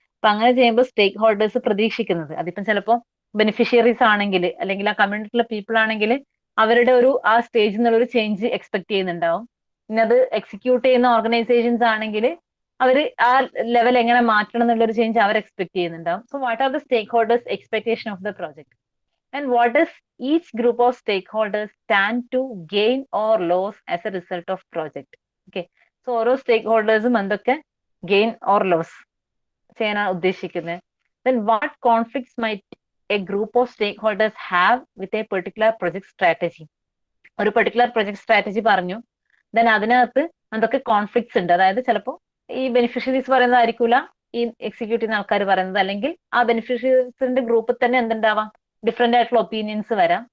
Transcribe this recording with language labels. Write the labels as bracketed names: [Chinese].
[Malayalam] അപ്പൊ അങ്ങനെ ചെയ്യുമ്പോൾ സ്റ്റേക്ക് ഹോൾഡേഴ്സ് പ്രതീക്ഷിക്കുന്നത്, അതിപ്പം ചിലപ്പോൾ ബെനിഫിഷ്യറീസ് ആണെങ്കിൽ, അല്ലെങ്കിൽ ആ കമ്മ്യൂണിറ്റിയിലെ പീപ്പിൾ ആണെങ്കിൽ അവരുടെ ഒരു ആ സ്റ്റേജിൽ നിന്നുള്ള ഒരു ചേഞ്ച് എക്സ്പെക്ട് ചെയ്യുന്നുണ്ടാവും. പിന്നെ അത് എക്സിക്യൂട്ട് ചെയ്യുന്ന ഓർഗനൈസേഷൻസ് ആണെങ്കിൽ അവർ ആ ലെവൽ എങ്ങനെ മാറ്റണം എന്നുള്ളൊരു ചേഞ്ച് അവർ എക്സ്പെക്ട് ചെയ്യുന്നുണ്ടാവും. [English] So what are the stakeholders expectation of the project, and what does each group of stakeholders stand to gain or lose as a result of project. [Malayalam] Okay, so ഓരോ സ്റ്റേക്ക് ഹോൾഡേഴ്സും എന്തൊക്കെ gain or loss ചെയ്യാനാണ് ഉദ്ദേശിക്കുന്നത്. [English] Then what conflicts might a group of stakeholders have with a particular project strategy, [Malayalam] ഒരു particular project strategy പറഞ്ഞു, then അതിനകത്ത് എന്തൊക്കെ conflicts ഉണ്ട്, അതായത് ചിലപ്പോൾ ഈ ബെനിഫിഷ്യറീസ് പറയുന്നതായിരിക്കൂല ഈ എക്സിക്യൂട്ട് ചെയ്യുന്ന ആൾക്കാർ പറയുന്നത്, അല്ലെങ്കിൽ ആ ബെനിഫിഷ്യറീസിന്റെ ഗ്രൂപ്പിൽ തന്നെ എന്തുണ്ടാവാം, ഡിഫറെന്റ് ആയിട്ടുള്ള ഒപ്പീനിയൻസ് വരാം.